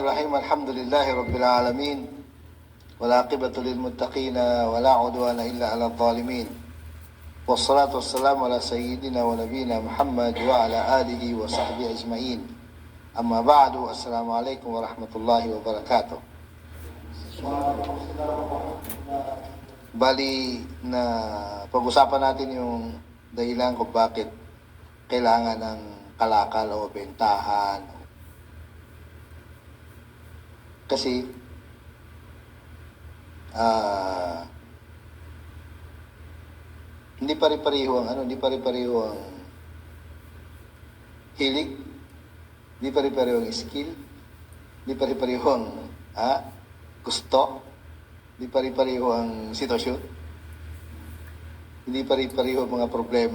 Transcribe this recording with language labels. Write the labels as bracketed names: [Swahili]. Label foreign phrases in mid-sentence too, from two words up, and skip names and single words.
[Arabic] بسم الله الرحمن الرحيم. الحمد لله رب العالمين. والعاقبة للمتقين ولا عدوان إلا على الظالمين. والصلاة والسلام على سيدنا ونبينا محمد وعلى آله وصحبه أجمعين. أما بعد. السلام عليكم ورحمة الله وبركاته. [Filipino] Bali na pag-usapan natin yung dahilan kung bakit kailangan ng kalakal o bentahan. Kasi hindi pare-pareho ang hindi pare-pareho ang hilig, hindi pare-pareho ang skill, hindi pare-pareho ang gusto, hindi pare-pareho ang sitwasyon, hindi pare-pareho ang mga problema.